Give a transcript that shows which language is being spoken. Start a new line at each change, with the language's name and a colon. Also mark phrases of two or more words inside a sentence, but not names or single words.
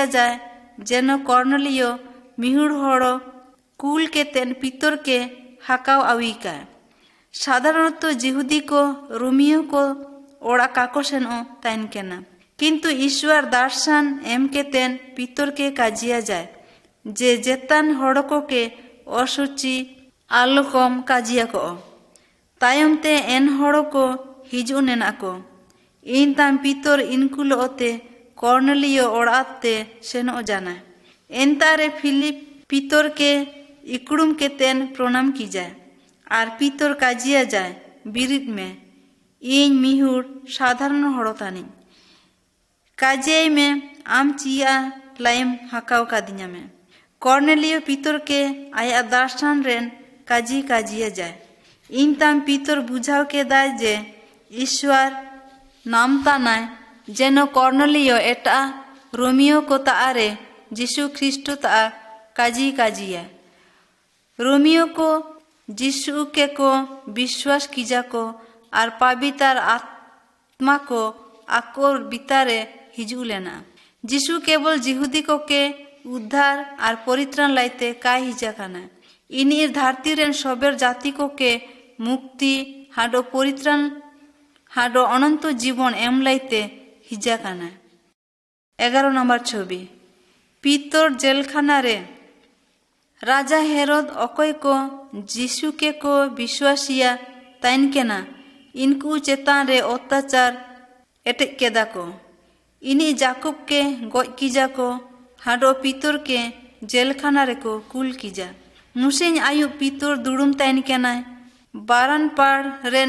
Santali: जाए जेनो कॉर्नेलियो मिहुड़ हड़ो कुल के तेन पितर के हाकाव आविका साधारणत जिहुदी को रोमियो को ओड़ा काको सेनो ताइन केना किंतु ईश्वर दर्शन एम के तेन पितर के काजिया जाए जे जेतान हड़को के असुचि आलोकम काजिया को तायम ते एन हड़को हिजू नेना को इन ताम पितर इनकुलोते कॉर्नेलियो ओड़ाते सेनो जाना एनतारे फिलिप पितर के इकड़ुम के तेन प्रणाम की जाए और पितर काजिया जाए बिरिद में इन मिहुड़ साधारण हड़तानी काजिया में आम चिया लाइम हाकाव कादिया में कॉर्नेलियो पितर के आया दर्शन रेन काजी काजिया जाए इन ताम पितर बुझाव के दाय जे ईश्वर नाम तानाय जेनो कॉर्नेलियो एटा रोमियो को तारे जिसु ख्रिस्टो ता काजी काजिया रोमियो को जिसु के को विश्वास कीजा को और पवित्र आत्मा को आकोर बितारे हिजू लेना जिसु केवल जिहुदी को के उद्धार और परित्राण लाइते काय हिजा खाना इनिर धरती रेन सबेर जाति को के मुक्ति हाडो परित्राण हाडो अनंत जीवन एम लाइते हिजा खाना 11 नंबर छवि पितर जेलखाना रे राजा हेरोद अकोय को जिसु के को विश्वासिया ताइन केना इनको चेतान रे अत्याचार एटेक केदा को इनी जाकुब के गोज कीजा को हाडो पितर के जेलखाना रे को कुल कीजा मुसेन आयु पितर दुड़ुम ताइन केना बारन पाड़ रेन